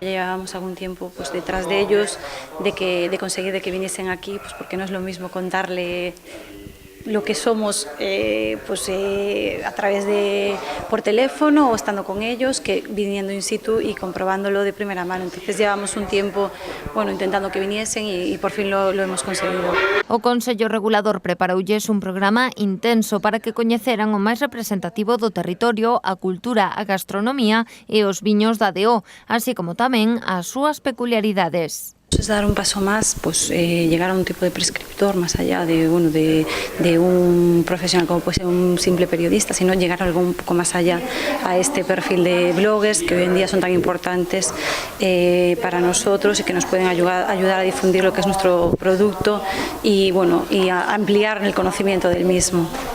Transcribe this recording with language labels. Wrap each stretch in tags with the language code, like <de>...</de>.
<es>Llevábamos algún tiempo detrás de ellos, de conseguir que viniesen aquí, porque no es lo mismo contarle lo que somos a través por teléfono o estando con ellos, que viniendo in situ y comprobándolo de primera mano. Entonces llevamos un tiempo intentando que viniesen y por fin lo hemos conseguido.</es> <gl>O Consello Regulador preparoulles un programa intenso para que coñeceran o máis representativo do territorio, a cultura, a gastronomía e os viños da DO, así como tamén as súas peculiaridades.</gl> <es>Es dar un paso más, llegar a un tipo de prescriptor más allá de un profesional como puede ser un simple periodista, sino llegar algo un poco más allá a este perfil de bloggers que hoy en día son tan importantes para nosotros y que nos pueden ayudar a difundir lo que es nuestro producto y a ampliar el conocimiento del mismo.</es>